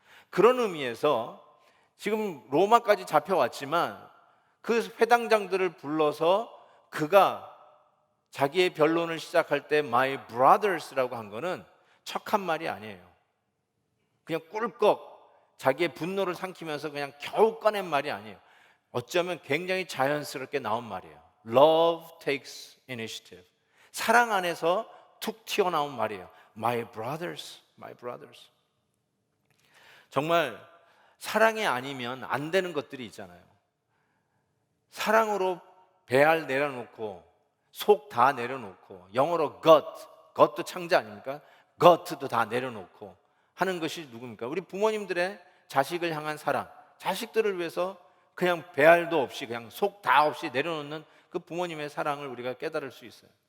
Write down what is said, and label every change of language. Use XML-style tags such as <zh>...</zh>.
<ko>그런 의미에서 지금 로마까지 잡혀왔지만 그 회당장들을 불러서 그가 자기의 변론을 시작할 때</ko> <en>My brothers</en> <ko>라고 한 거는 척한 말이 아니에요. 그냥 꿀꺽 자기의 분노를 삼키면서 그냥 겨우 꺼낸 말이 아니에요. 어쩌면 굉장히 자연스럽게 나온 말이에요.</ko> <en>Love takes initiative.</en> <ko>사랑 안에서 툭 튀어나온 말이에요.</ko> <en>My brothers, my brothers.</en> <ko>정말 사랑이 아니면 안 되는 것들이 있잖아요. 사랑으로 배알 내려놓고 속 다 내려놓고 영어로 God도 창자 아닙니까? God도 다 내려놓고 하는 것이 누굽니까? 우리 부모님들의 자식을 향한 사랑, 자식들을 위해서 그냥 배알도 없이 그냥 속 다 없이 내려놓는 그 부모님의 사랑을 우리가 깨달을 수 있어요.</ko>